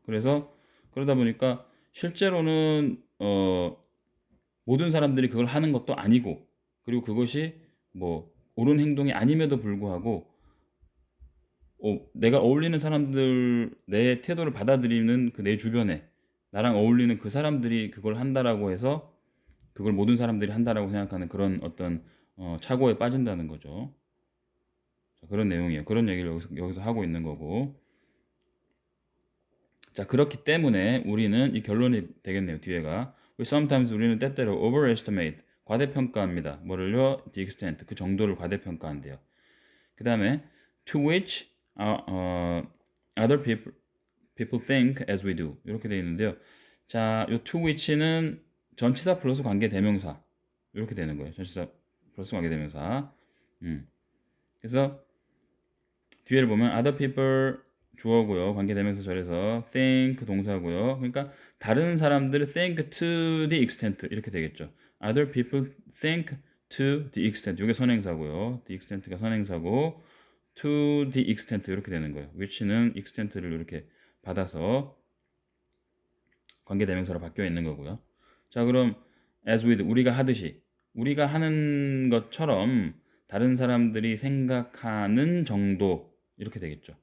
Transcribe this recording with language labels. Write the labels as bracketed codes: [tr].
[ko] 그래서 그러다 보니까 실제로는 모든 사람들이 그걸 하는 것도 아니고 그리고 그것이 뭐 옳은 행동이 아님에도 불구하고 내가 어울리는 사람들 내 태도를 받아들이는 그 내 주변에 나랑 어울리는 그 사람들이 그걸 한다라고 해서 그걸 모든 사람들이 한다라고 생각하는 그런 어떤 착오에 빠진다는 거죠. 자, 그런 내용이에요. 그런 얘기를 여기서 하고 있는 거고. 자, 그렇기 때문에 우리는 이 결론이 되겠네요. 뒤에가 sometimes 우리는 때때로 overestimate 과대평가합니다. 뭐를요? The extent 그 정도를 과대평가한대요. 그 다음에 [en] to which other people think as we do [ko] 이렇게 되어 있는데요. 자, 요 to which는 전치사 플러스 관계 대명사 이렇게 되는 거예요. 전치사 플러스 관계 대명사. 그래서 뒤에를 보면 other people 주어고요. 관계대명사 절에서 think 동사고요. 그러니까 다른 사람들 [en] think to the extent [ko] 이렇게 되겠죠. [en] Other people think to the extent [ko] 이게 선행사고요. the extent가 선행사고 [en] to the extent [ko] 이렇게 되는 거예요. which는 extent를 이렇게 받아서 관계대명사로 바뀌어 있는 거고요. 자, 그럼 [en] as with [ko] 우리가 하듯이 우리가 하는 것처럼 다른 사람들이 생각하는 정도 이렇게 되겠죠.